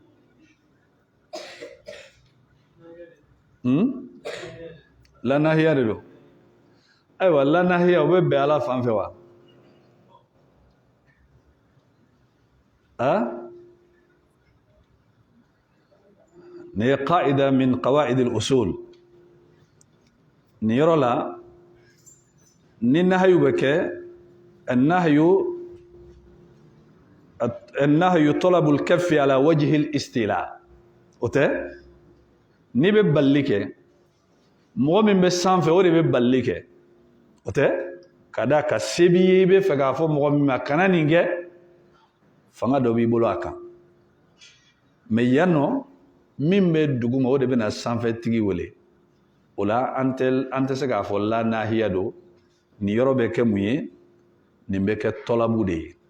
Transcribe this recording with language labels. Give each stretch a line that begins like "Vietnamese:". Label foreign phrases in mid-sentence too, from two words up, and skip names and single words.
Arabic: لا ناهية
Bambara: de don ayiwa
Arabic: لا ناهية
Bambara: o bɛ bɛn ala fan fɛ wa nin ye qaida min
Arabic: قواعد الأصول
Bambara: nin yɔrɔ la ni nahayu bɛ kɛ
Arabic: النهي طلب الكف على وجه الاستيلاء
Bambara: o tɛ ni bɛ balili kɛ mɔgɔ min bɛ sanfɛ o de bɛ balili kɛ o tɛ ka da ka se b'i ye i bɛ fɛ k'a fɔ mɔgɔ min ma kana nin kɛ fanga dɔ b'i bolo a kan mais yan nɔ min bɛ duguma o de bɛ na sanfɛtigi wele o la an tɛ se k'a fɔ
Arabic: لا ناهية
Bambara: don nin yɔrɔ bɛ kɛ mun ye nin bɛ kɛ tɔlabu de ye